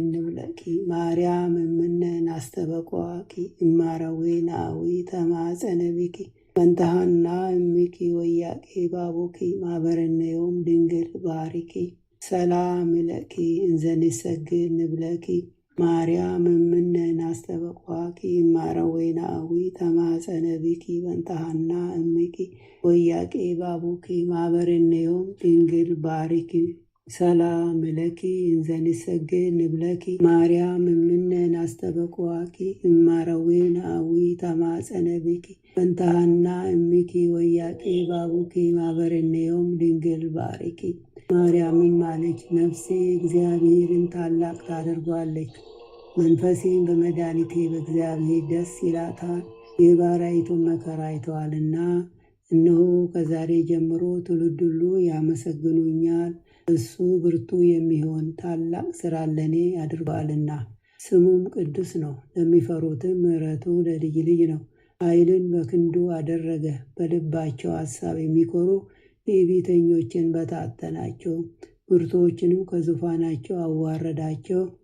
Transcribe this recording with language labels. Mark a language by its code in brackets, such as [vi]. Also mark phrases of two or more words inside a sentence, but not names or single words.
[gez] ንብለኪ ማርያም እምነ ናስተበቋኪ እማረዌ ናዊ ተማጸነ ቢኪ መንተሃና እሚኪ ወያቄ ባቡኪ ማበረነዮም ድንግል ባሪኪ ሰላም ለኪ እንዘንሰግድ ንብለኪ ማርያም እምነ ናስተበቋኪ እማረዌ ናዊ ተማጸነ ቢኪ መንተሃና እሚኪ ወያቄ ባቡኪ ማበረነዮም ድንግል ባሪኪ ሰላም ለኪ እንዘንሰግድ ንብለኪ ማርያም እምነ ናስተበቋኪ እማረዌ ናዊ ተማጸነ ቢኪ መንተሃና እሚኪ ወያቄ ባቡኪ ማበረነዮም ድንግል ባሪኪ። [am] ማርያምም አለች፣ ነፍሴ እግዚአብሔርን ታላቅ ታደርጓለች፣ መንፈሴን በመድኃኒቴ በእግዚአብሔር ደስ ይላታል፣ የባሪያይቱን መከራ አይተዋልና። እነሆ ከዛሬ ጀምሮ ትውልድ ሁሉ ያመሰግኑኛል፣ እሱ ብርቱ የሚሆን ታላቅ ሥራ ለእኔ አድርጓልና። ስሙም ቅዱስ ነው፣ ለሚፈሩትም ምሕረቱ ለልጅ ልጅ ነው። ኃይልን በክንዱ አደረገ፣ በልባቸው ሐሳብ የሚኮሩ ትዕቢተኞችን በታተናቸው፣ ብርቱዎችንም ከዙፋናቸው አዋረዳቸው።